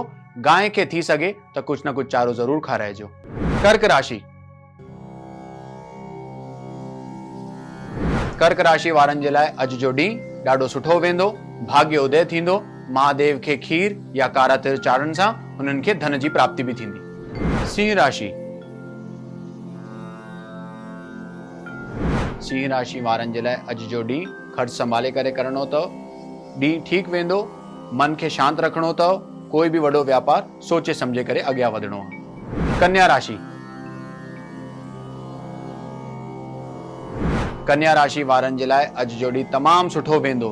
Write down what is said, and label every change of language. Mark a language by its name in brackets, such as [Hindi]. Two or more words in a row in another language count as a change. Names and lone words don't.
[Sindhi] गांइ खे थी सघे त कुझु न कुझु चारो ज़रूर खाराइजो। कर्क राशि। कर्क राशि वारनि जे लाइ अॼु जो ॾींहुं ॾाढो सुठो वेंदो। भाग्य उदय थींदो। महादेव खे खीर या कारा तिर चाढ़ण सां हुननि खे धन जी प्राप्ति भी थींदी। सिंह राशि। सिंह राशि वारनि जे लाइ अॼु जो ॾींहुं ख़र्च संभाले करे करणो अथव। ॾींहुं ठीकु वेंदो। मन खे शांत रखणो अथव। कोई बि वॾो व्यापार सोचे सम्झे करे अॻियां वधणो आहे। कन्या राशि। कन्या राशि वारनि जे लाइ अॼु जो ॾींहुं तमामु सुठो वेंदो।